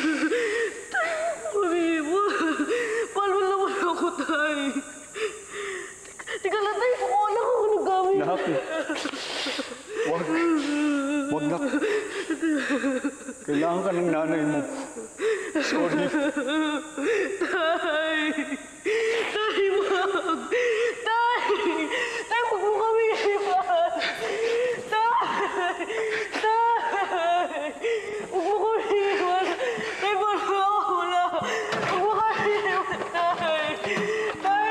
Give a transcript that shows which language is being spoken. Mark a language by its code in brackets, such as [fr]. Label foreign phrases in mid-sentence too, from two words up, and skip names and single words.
[tl] Tay, huwag mo kami mo! Palun naman ako, Tay! Tika lang, Tay! Wala ko kung naggamit. Nak, wag nak. Kailangan ka ng nanay mo. Sorry. Tay! Tay, wag! Tay! Tay, wag mo kami iwan! Tay! Tay! Wag mo kami iwan! Tay, wala ako wala! Wag mo kami iwan, Tay!